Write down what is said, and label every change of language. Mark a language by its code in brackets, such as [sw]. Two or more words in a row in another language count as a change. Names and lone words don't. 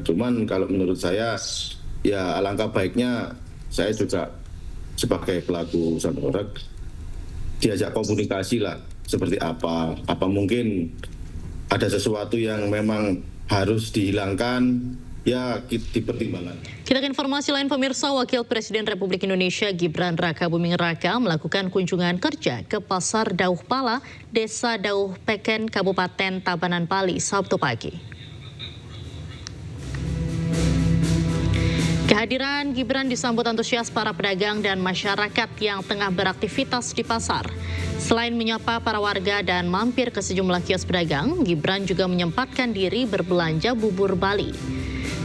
[id] Cuman kalau menurut saya ya alangkah baiknya saya juga sebagai pelaku sound horeg diajak komunikasi lah, seperti apa mungkin ada sesuatu yang memang harus dihilangkan, ya dipertimbangkan. Kita ke informasi lain, pemirsa. Wakil Presiden Republik Indonesia Gibran Raka Buming Raka melakukan kunjungan kerja ke Pasar Dauh Pala, Desa Dauh Peken, Kabupaten Tabanan Bali, Sabtu pagi. Kehadiran Gibran disambut antusias para pedagang dan masyarakat yang tengah beraktivitas di pasar. Selain menyapa para warga dan mampir ke sejumlah kios pedagang, Gibran juga menyempatkan diri berbelanja bubur Bali.